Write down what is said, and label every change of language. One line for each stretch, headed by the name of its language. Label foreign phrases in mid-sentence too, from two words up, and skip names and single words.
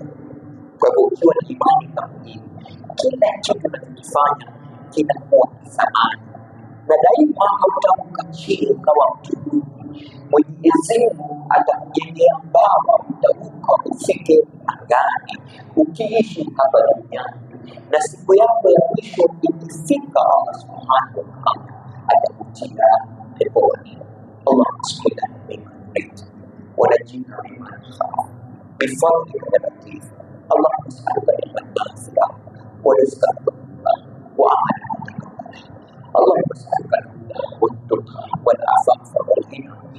Swahili: Kwa hivyo ukiwa na imani kama hii, kila kitu unachokifanya kinakuwa thamani, na daima hautaanguka chini ukawa mtu duni. Mwenyezi Mungu atakujengea mbawa, utaruka ufike angani ukiishi hapa duniani, na siku yako ya mwisho ikifika,
Arabic: الله سبحانه وتعالى
Swahili: atakutia peponi.
Arabic: اللهم صل على محمد ونجنا ممن خاف بفضلك يا لطيف. اللهم أسألك علما نافعا ورزقا طيبا وعملا متقبلا. اللهم أسألك الهدى والتقى والعفاف والغنى.